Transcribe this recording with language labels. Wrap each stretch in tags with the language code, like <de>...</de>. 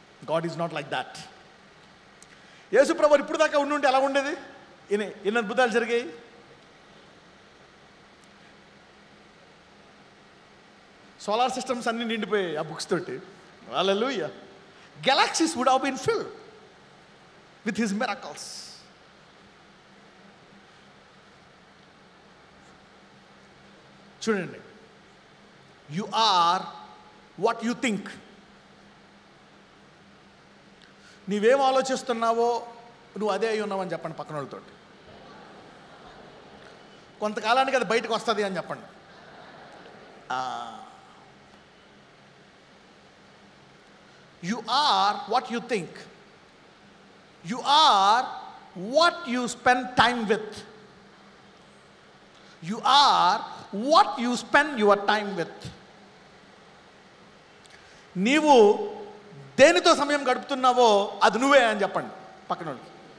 <en>God is not like that.</en> <te>యేసు ప్రభువు ఇప్పుడు దాకా ఉండుంటే ఎలా ఉండేది? ఎన్ని అద్భుతాలు జరిగాయి? సోలార్ సిస్టమ్స్ అన్నీ నిండిపోయాయి ఆ బుక్స్ తోటి. హల్లెలూయా.</te> <en>Galaxies would have been filled with his miracles.</en> <te>చూడండి,</te> <en>you are what you think.</en> <te>నీవేం ఆలోచిస్తున్నావో నువ్వు అదే అయి ఉన్నావని చెప్పండి పక్కన వాళ్ళతో. కొంతకాలానికి అది బయటకు వస్తుంది అని చెప్పండి.</te> <en>You are what you think. You are what you spend time with. You are what you spend your time with.</en> <te>నీవు దేనితో సమయం గడుపుతున్నావో అది నువ్వే అని చెప్పండి పక్కన వాళ్ళకి.</te>